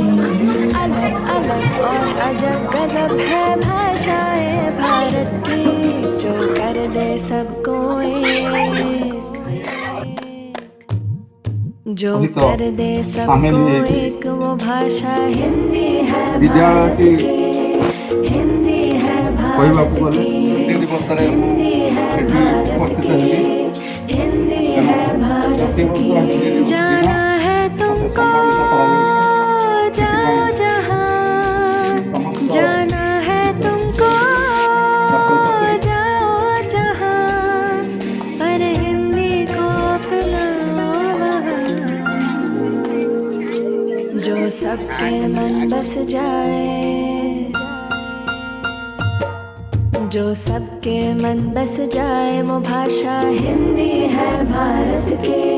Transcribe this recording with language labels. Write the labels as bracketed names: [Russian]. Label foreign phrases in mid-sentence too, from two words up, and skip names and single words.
[Hindi] अलग अलग और अजब गजब है भाषाएं भारत की, जो कर दे सबको एक, जो अभी तो कर दे शामिल सबको है कि एक, वो भाषा हिंदी है भारत विद्यार्थी की। हिंदी है [Odia] କହିବାକୁ [Hindi] भारत [Odia] ଗଲେ [Hindi] की। [Odia] ଛୁଟି ଦିବସରେ ମୁଁ [Hindi] हिंदी है [Odia] ସେଠି [Hindi] भारत [Odia] ଉପସ୍ଥିତ [Hindi] की। [Odia] ହେଲି। [Hindi] हिंदी [Odia] ତେଣୁ [Hindi] है भारत [Odia] ପ୍ରତିବର୍ଷ [Hindi] की। [Odia] ହିନ୍ଦୀ ଦିବସ ଦିନ [Hindi] जाना है [Odia] ମୋତେ [Hindi] तुमको [Odia] ସମ୍ମାନିତ କରାଯାଉଛି। ସେଥିପାଇଁ [Hindi] जाओ जहाँ, [Odia] ସମସ୍ତ [Hindi] जाना है तुमको [Odia] ଛାତ୍ରଛାତ୍ରୀ [Hindi] जाओ जहाँ, पर हिंदी को अपनाओ वहाँ, जो सबके मन बस जाए, जो सबके मन बस जाए, वो भाषा हिंदी है भारत की।